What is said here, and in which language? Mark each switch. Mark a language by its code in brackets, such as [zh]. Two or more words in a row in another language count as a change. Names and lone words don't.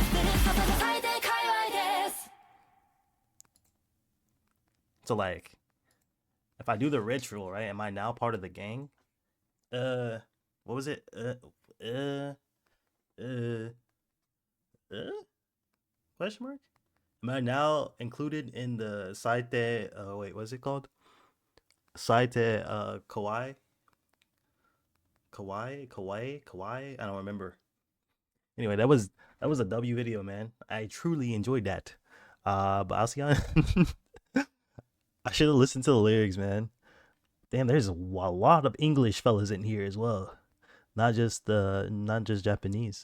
[en] So like, if I do the ritual, right? Am I now part of the gang? What was it? Uh, question mark? Am I now included in the Saitei? Wait, what's it called? Saitei Kaiwai? Kaiwai? I don't remember. Anyway, that was a W video, man. I truly enjoyed that. But I'll see on. I should have listened to the lyrics, man. Damn, there's a lot of English fellas in here as well. Not just Japanese.